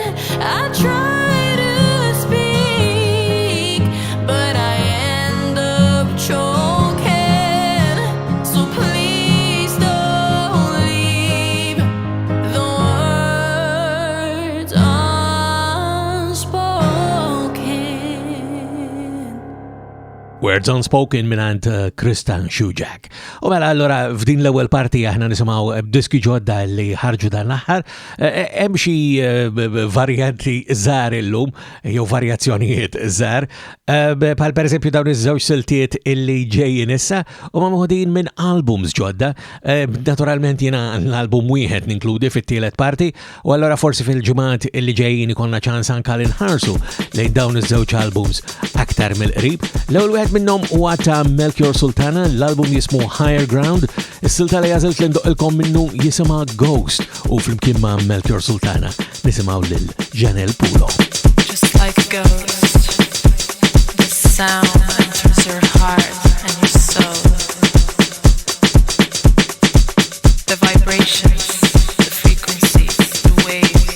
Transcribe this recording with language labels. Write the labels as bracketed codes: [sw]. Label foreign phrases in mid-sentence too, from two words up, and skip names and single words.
[en] I try to speak, but I end up choking. So please don't leave the words unspoken. [mt] Words Unspoken minant Krista S. U mela allora f'din l-ewwel parti aħna nisimgħu diski ġodda li ħarġu dan l-aħħar. Hemm xi varjanti żgħar illum jew varjazzjonijiet żgħar, bħal pereżempju dawn iż-żewġ siltiet illi ġejjin issa huma moħdin minn albums ġodda. Naturalment jiena l-album wieħed ninkludi fit-tielet parti, u allora forsi fil-ġimgħat illi ġejjin ikollna ċans anke inħarsu lejn dawn iż-żewġ albums aktar mill-qrib. L-ewwel wieħed minnhom huwa ta' Melchior Sultana, l-album jismu Higher Ground. Is-silta li għażilt li ndoqilkom minnu jisimha Ghost, u flimkien ma' Melchior Sultana nisimgħu lil Janelle Pulo. [en] Just like a ghost, the sound enters your heart and your soul. The vibrations, the frequencies, the waves.